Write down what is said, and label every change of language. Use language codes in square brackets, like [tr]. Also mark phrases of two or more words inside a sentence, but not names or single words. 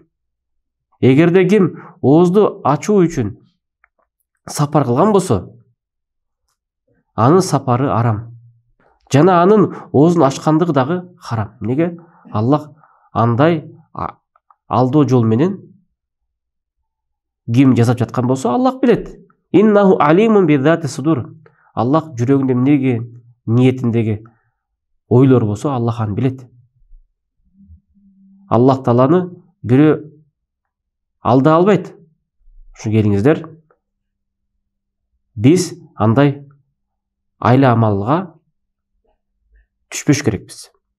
[ky] Эгерде ким оозду ачуу үчүн сапар кылган болсо, анын сапары арам. Жана анын оозун ачкандыгы дагы харам. Неге? Аллах андай алдоо жол менен ким жасап жаткан болсо, Аллах билет. [ar] إنه عليم بذات الصدور. [ky] Аллах жүрөгүндө эмнеге, ниетиндеги ойлор болсо, Аллах аны билет. Аллах Тааланы бирөө алда албайт. Ушу келиңиздер, биз андай айла амалга түшпөш керекпиз.